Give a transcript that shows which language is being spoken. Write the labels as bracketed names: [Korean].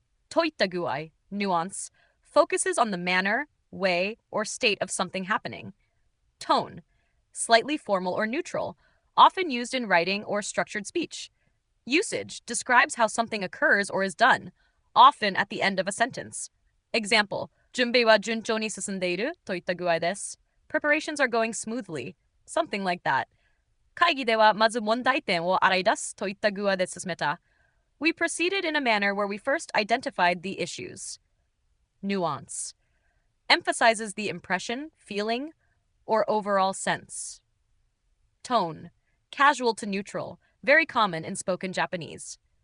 [English] Toitaguai, nuance, focuses on the manner, way, or state of something happening. Tone, slightly formal or neutral, often used in writing or structured speech. Usage describes how something occurs or is done, often at the end of a sentence. [Japanese] Example, 準備は順調に進んでいるといった具合です. [English] Preparations are going smoothly, something like that. [Japanese] 会議ではまず問題点を洗い出すといった具合で進めた. [English] We proceeded in a manner where we first identified the issues. Nuance emphasizes the impression, feeling, or overall sense. Tone, casual to neutral, very common in spoken Japanese.